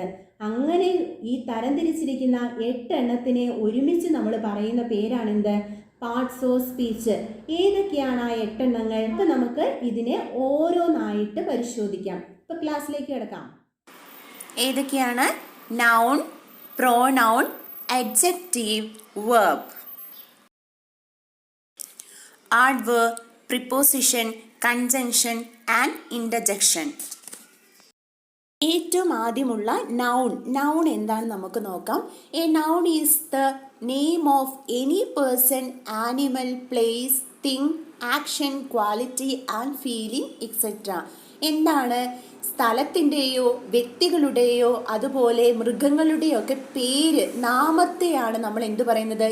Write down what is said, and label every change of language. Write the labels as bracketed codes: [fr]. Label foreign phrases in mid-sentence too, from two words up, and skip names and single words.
[ml] അങ്ങനെ ഈ തരംതിരിച്ചിരിക്കുന്ന 8 എണ്ണത്തിനെ ഒരുമിച്ച് നമ്മൾ പറയുന്ന പേരാണെന്ത്? [en] parts of speech. [ml] ഏതൊക്കെയാണ് ആ 8 എണ്ണങ്ങൾ? ഇപ്പം നമുക്ക് ഇതിനെ ഓരോന്നായിട്ട് പരിശോധിക്കാം. ഇപ്പം ക്ലാസ്സിലേക്ക് കിടക്കാം. ഏതൊക്കെയാണ്? [en] noun, pronoun, adjective, verb. Adverb, preposition, conjunction and interjection. [ml] ഏറ്റവും ആദ്യമുള്ള നൗൺ എന്താണെന്ന് നമുക്ക് നോക്കാം. [en] A noun is the name of any person, animal, place, thing, action, quality and feeling etcetera. [ml] എന്താണ്? സ്ഥലത്തിൻ്റെയോ വ്യക്തികളുടെയോ അതുപോലെ മൃഗങ്ങളുടെയോ ഒക്കെ പേര്, നാമത്തെയാണ് നമ്മൾ എന്തു പറയുന്നത്?